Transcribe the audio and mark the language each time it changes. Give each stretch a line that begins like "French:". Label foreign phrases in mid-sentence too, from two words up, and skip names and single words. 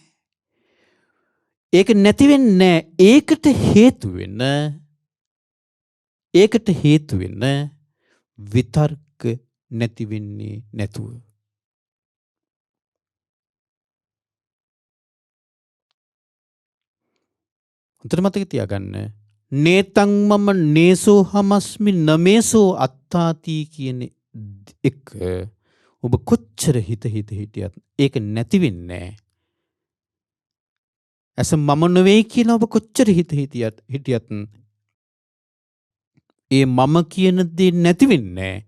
Sinhala: ඒක නැති වෙන්නේ ඒකට හේතු වෙන විතර්ක නැති වෙන්නේ නැතුව. උතර මතක තියාගන්න.
Pali: නේතං මම නේසෝ හමස්මි නමේසෝ අත්තාති
Sinhala: කියන එක ඔබ කොච්චර හිත හිටියත් ඒක නැති වෙන්නේ නැහැ. ඇස මම නෙවෙයි කියලා ඔබ කොච්චර හිත හිටියත් ඒ මම කියන දේ නැති වෙන්නේ නැහැ.